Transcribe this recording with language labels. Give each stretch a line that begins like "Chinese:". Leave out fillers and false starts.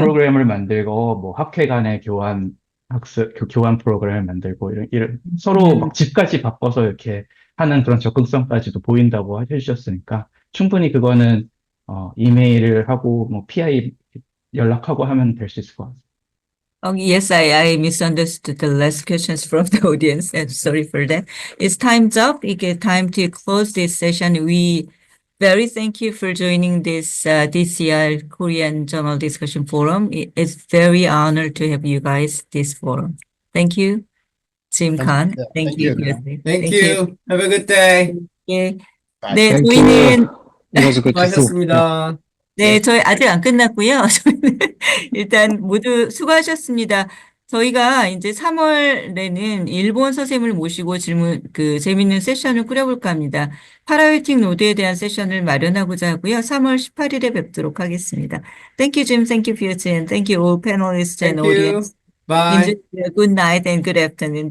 Korean: 프로그램을 만들고 뭐 학회 간의 교환 프로그램을 만들고 이런 서로 막 집까지 바꿔서 이렇게 하는 그런 접근성까지도 보인다고 해주셨으니까 충분히 그거는 이메일을 하고 뭐 PI 연락하고 하면 될 수 있을 것 같습니다.
English: Yes, I misunderstood the last questions from the audience. I'm sorry for that. It's time's up. It's time to close this session. We very thank you for joining this DCR Korean Journal Discussion Forum. It's very honored to have you guys this forum. Thank you, Jim Khan. Yeah, Thank you. Thank you. Have a good day.
Korean: 예.
English: Bye.
Korean: 네,
English: Thank
Korean: 저희는
English: you. It was good to see you.
Korean: 수고하셨습니다. 네, 저희 아직 안 끝났고요. 저희는 일단 모두 수고하셨습니다. 저희가 이제 3월에는 일본 선생님을 모시고 재밌는 세션을 꾸려볼까 합니다. 파라웨팅 노드에 대한 세션을 마련하고자 하고요. 3월 18일에 뵙도록 하겠습니다.
English: Thank you, Jim. Thank you, Piotr. And thank you, all panelists and Thank you. audience. Bye. Good night and good afternoon.